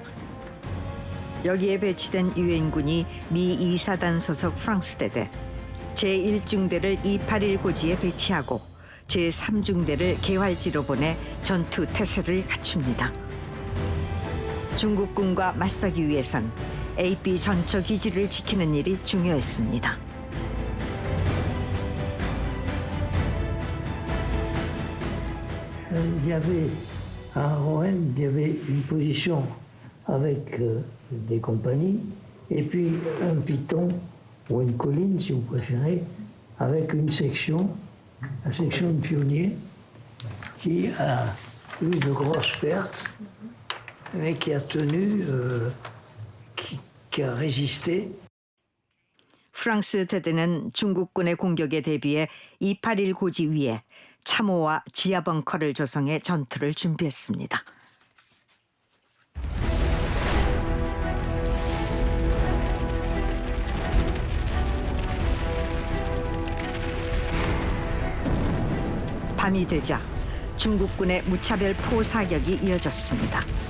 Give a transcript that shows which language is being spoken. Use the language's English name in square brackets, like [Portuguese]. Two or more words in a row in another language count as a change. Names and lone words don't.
[Korean] 여기에 배치된 유엔군이 미 2사단 소속 프랑스대대 제1중대를 281 고지에 배치하고 제3중대를 개활지로 보내 전투 태세를 갖춥니다. 중국군과 맞서기 위해선 AP 전처 기지를 지키는 일이 중요했습니다. [French] Il y avait à Rouen, il y avait une position avec des compagnies et puis un piton ou une colline, si vous préférez, avec une section, la section de pionniers, qui a eu de grosses pertes, mais qui a tenu, qui a résisté. [Korean] 프랑스 대대는 중국군의 공격에 대비해 281 고지 위에 참호와 지하 벙커를 조성해 전투를 준비했습니다. 밤이 되자 중국군의 무차별 포사격이 이어졌습니다.